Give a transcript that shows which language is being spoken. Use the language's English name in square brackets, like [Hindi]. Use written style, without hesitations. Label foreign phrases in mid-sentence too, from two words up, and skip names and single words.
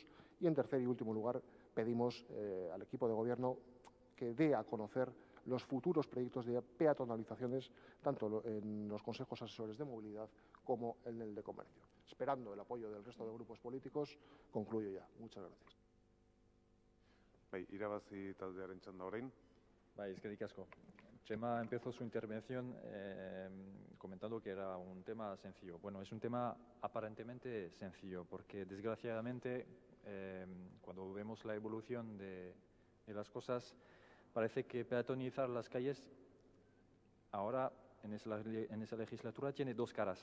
[Spanish] Y, en tercer y último lugar, pedimos al equipo de Gobierno que dé a conocer los futuros proyectos de peatonalizaciones, tanto en los consejos asesores de movilidad como en el de comercio. Esperando el apoyo del resto de grupos políticos, concluyo ya. Muchas gracias. [Basque] Irabazi taldearen txanda orain. Eskerrik asko. [Spanish] Chema empezó su intervención comentando que era un tema sencillo. Bueno, es un tema aparentemente sencillo, porque desgraciadamente cuando vemos la evolución de las cosas, parece que peatonizar las calles ahora en esa legislatura tiene 2 caras.